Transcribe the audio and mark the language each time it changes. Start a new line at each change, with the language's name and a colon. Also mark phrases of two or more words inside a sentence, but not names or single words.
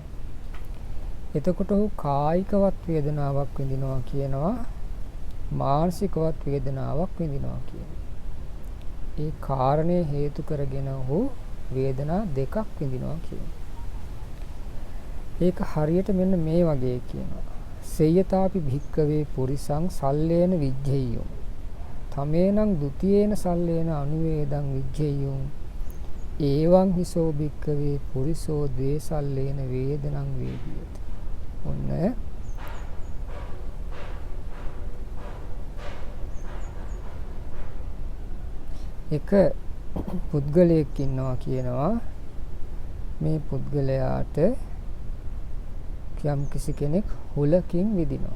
Sinhala: එතකොට ඔහු කායිකවත් වේදනාවක් විඳිනවා කියනවා, මානසිකවත් වේදනාවක් විඳිනවා කියනවා. ඒ කාරණේ හේතු කරගෙන ඔහු වේදනා දෙකක් විඳිනවා කියනවා. ඒක හරියට මෙන්න මේ වගේ කියනවා.
Pali: සේයතාපි භික්කවේ පුරිසං සල්ලේන විජ්ජෙය්‍යෝ. තමේනං ဒ ුතියේන සල්ලේන අනුවේදං විජ්ජෙය්‍යුං ඒවං හිසෝ භික්කවේ පුරිසෝ ද්වේසල්ලේන වේදනං වේදියති.
Sinhala: ඔන්න එක පුද්ගලයෙක් ඉන්නවා කියනවා මේ පුද්ගලයාට යම් කිසි කෙනෙක් හුලකින් විදිනවා.